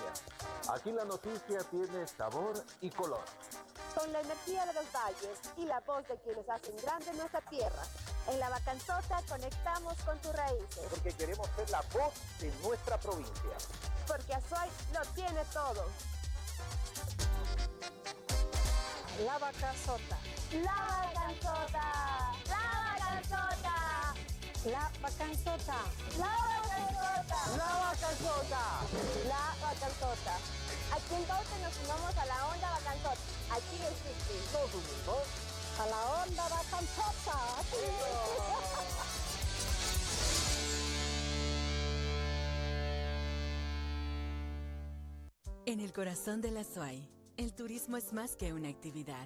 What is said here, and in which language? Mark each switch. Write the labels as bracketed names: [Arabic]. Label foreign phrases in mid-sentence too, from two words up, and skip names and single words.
[Spanish] Aquí la noticia tiene sabor y color. Con la energía de los valles y la voz de quienes hacen grande nuestra tierra. En La Bacanzota conectamos con tus raíces. Porque queremos ser la voz de nuestra provincia. Porque Azuay lo tiene todo. La Bacanzota. La Bacanzota. La Bacanzota. La Bacanzota. La Bacanzota. La Bacanzota. La Bacanzota. Aquí en Bauta nos sumamos a la onda Bacanzota. Aquí en City. Todos unidos a la onda Bacanzota. En el corazón de la Azuay, el turismo es más que una actividad.